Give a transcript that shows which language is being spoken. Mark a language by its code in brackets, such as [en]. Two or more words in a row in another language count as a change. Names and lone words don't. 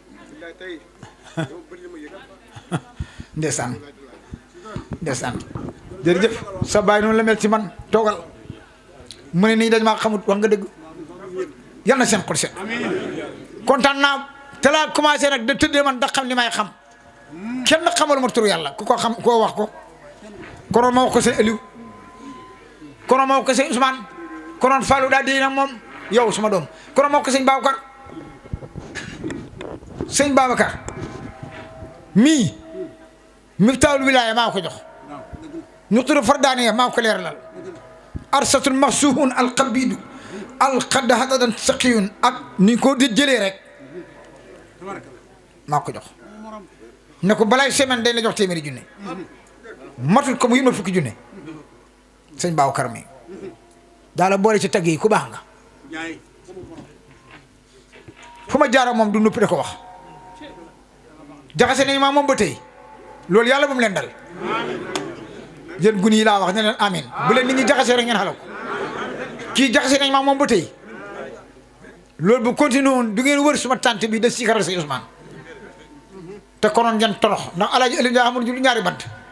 [wo] ndeysaan jërëjëf sa baay noonu la mel ci man toogal mu ne nii dañ maa xamut wax nga dëgg yal na seen xol set kontaan naa te laa commencé nag da tëddee man da xam li may xam kenn xamal ma turu yàlla ku ko xam koo wax ko konoon ma wax ko sëñ Aliou konoon ma wax ko sëñ Ousmane konoon Fallou daal di nag moom yow suma doom konoon ma wax ko sëñ Babacar mii Miftaahul Wilaaya maa ko jox [ar] نقطة الفردانية [wo] maa ko leeralal arsatul maxsuhun alqabidu alqadda hadadan saqiyun ak ni ko di jëlee rek maa ko jox ne ko balaay semaine dañ la jox téeméeri junne matul ko mu yëmal fukki junne sëñ Babacar mi daala boole ci tagg yi ku baax nga fu ma jaara moom du noppi da ko wax jaxase nañ maa moom ba tey loolu yàlla bu mu leen dal yéen gun yi laa wax ne leen amin bu leen nit ñi jaxasee rek ngeen xalaat ko kii jaxase nañ maa moom ba tey loolu bu continué woon du ngeen wër suma tante bi da sikaral say Ousmane te konoon ngeen torox ndax alaaji Aliou Ndiaye amul ju ñaari bant